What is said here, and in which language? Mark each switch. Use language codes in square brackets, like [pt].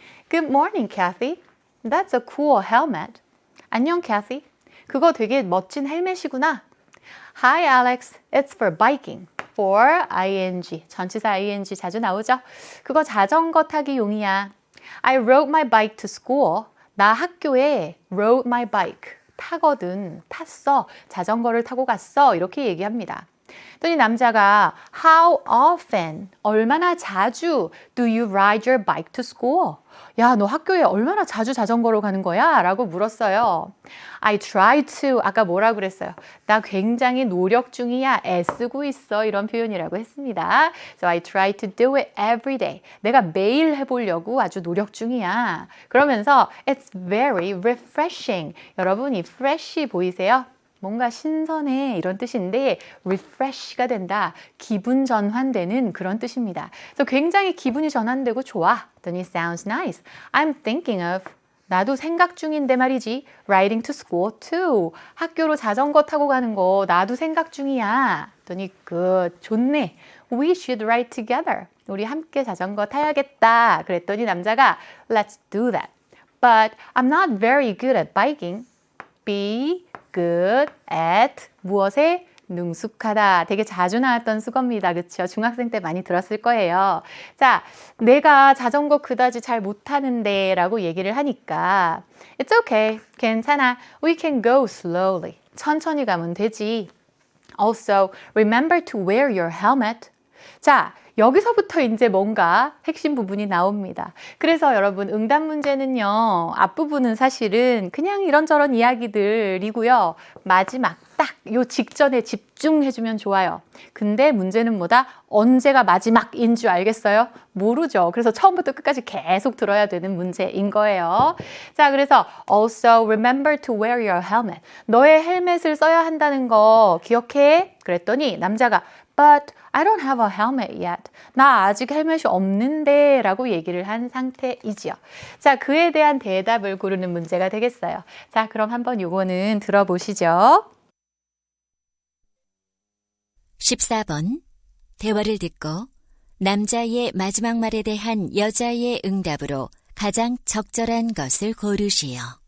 [en] Good morning, Kathy. That's a cool helmet. [ko] 안녕, Kathy. 그거 되게 멋진 헬멧이구나. [en] Hi, Alex. It's for biking. for ing. [ko] 전치사 ing 자주 나오죠? 그거 자전거 타기 용이야. [en] I rode my bike to school. [ko] 나 학교에 [en] rode my bike. [ko] 타거든. 탔어. 자전거를 타고 갔어. 이렇게 얘기합니다. 그랬더니 남자가 [en] How often? [ko] 얼마나 자주 [en] do you ride your bike to school? [ko] 야, 너 학교에 얼마나 자주 자전거로 가는 거야? 라고 물었어요. [en] I try to. [ko] 아까 뭐라고 그랬어요? 나 굉장히 노력 중이야. 애쓰고 있어. 이런 표현이라고 했습니다. [en] So I try to do it every day. [ko] 내가 매일 해보려고 아주 노력 중이야. 그러면서 [en] It's very refreshing. [ko] 여러분, 이 fresh 보이세요? 뭔가 신선해 이런 뜻인데 refresh가 된다. 기분 전환되는 그런 뜻입니다. 그래서 굉장히 기분이 전환되고 좋아. [en] Then it sounds nice. I'm thinking of [ko] 나도 생각 중인데 말이지. [en] Riding to school too. [ko] 학교로 자전거 타고 가는 거 나도 생각 중이야. 그랬더니 good. 좋네. [en] We should ride together. [ko] 우리 함께 자전거 타야겠다. 그랬더니 남자가 [en] Let's do that. But I'm not very good at biking. Be good at [ko] 무엇에? 능숙하다. 되게 자주 나왔던 수거입니다. 그렇죠? 중학생 때 많이 들었을 거예요. 자, 내가 자전거 그다지 잘 못하는데 라고 얘기를 하니까 [en] It's okay. [ko] 괜찮아. [en] We can go slowly. [ko] 천천히 가면 되지. [en] Also, remember to wear your helmet. [ko] 자, 여기서부터 이제 뭔가 핵심 부분이 나옵니다. 그래서 여러분 응답 문제는요. 앞부분은 사실은 그냥 이런저런 이야기들이고요. 마지막 딱 요 직전에 집중해주면 좋아요. 근데 문제는 뭐다? 언제가 마지막인 줄 알겠어요? 모르죠. 그래서 처음부터 끝까지 계속 들어야 되는 문제인 거예요. 자, 그래서 [en] also remember to wear your helmet. [ko] 너의 헬멧을 써야 한다는 거 기억해? 그랬더니 남자가 [en] But I don't have a helmet yet. [ko] 나 아직 헬멧이 없는데 라고 얘기를 한 상태이지요. 자, 그에 대한 대답을 고르는 문제가 되겠어요. 자, 그럼 한번 요거는 들어보시죠. 14번. 대화를 듣고 남자의 마지막 말에 대한 여자의 응답으로 가장 적절한 것을 고르시오.